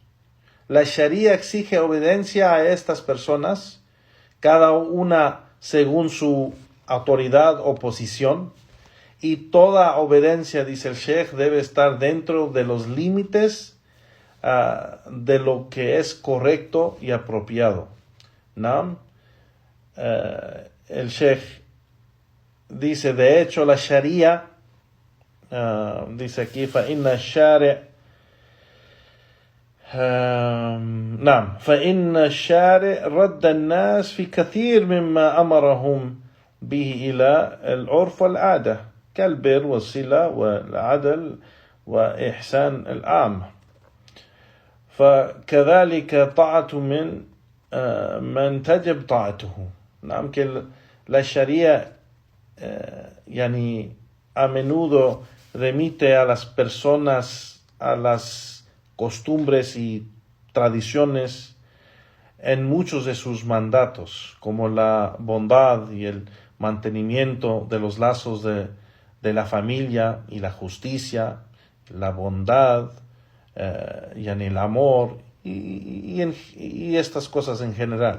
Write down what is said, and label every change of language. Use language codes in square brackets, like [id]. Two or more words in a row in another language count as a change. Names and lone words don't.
[es] La Sharia exige obediencia a estas personas, cada una según su autoridad o posición, y toda obediencia, dice el Sheikh, debe estar dentro de los límites de lo que es correcto y apropiado. ¿No? El Sheikh dice, de hecho, la Sharia, dice aquí, [ar] فإن الشارع رد الناس في كثير مما أمرهم به إلى العرف والعادة كالبر والصلة والعدل وإحسان العام فكذلك طاعة من تجب طاعته. نعم, [es] que la Sharia a menudo remite a las personas a las costumbres y tradiciones en muchos de sus mandatos, como la bondad y el mantenimiento de los lazos de la familia y la justicia, la bondad, el amor y estas cosas en general.